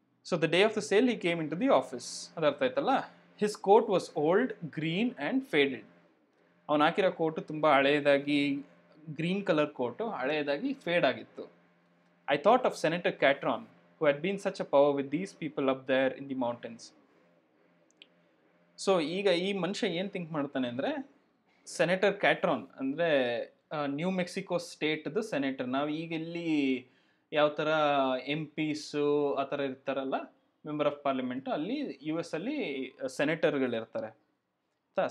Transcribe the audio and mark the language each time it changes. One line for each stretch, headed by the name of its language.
English: So the day of the sale he came into the office.
Kannada: ಅದು ಅರ್ಥ ಆಯ್ತಲ್ಲ.
English: His coat was old, green and faded.
Kannada: ಅವನು ಹಾಕಿರೋ coat ತುಂಬ ಹಳೆಯದಾಗಿ, green colour coat ಹಳೆಯದಾಗಿ feed ಆಗಿತ್ತು.
English: I thought of Senator Catron, who had been such a power with these people up there in the mountains.
Kannada: So ಈಗ ಈ ಮನುಷ್ಯ ಏನು think ಮಾಡ್ತಾನೆ ಅಂದರೆ, ಸೆನೆಟರ್ ಕ್ಯಾಟ್ರಾನ್ ಅಂದರೆ ನ್ಯೂ ಮೆಕ್ಸಿಕೋ ಸ್ಟೇಟ್ದು ಸೆನೆಟರ್. ನಾವು ಈಗ ಇಲ್ಲಿ ಯಾವ ಥರ ಎಂ ಪಿಸು ಆ ಥರ ಇರ್ತಾರಲ್ಲ, ಮೆಂಬರ್ ಆಫ್ ಪಾರ್ಲಿಮೆಂಟು, ಅಲ್ಲಿ US ಅಲ್ಲಿ ಸೆನೆಟರ್ಗಳಿರ್ತಾರೆ ಆಯ್ತಾ.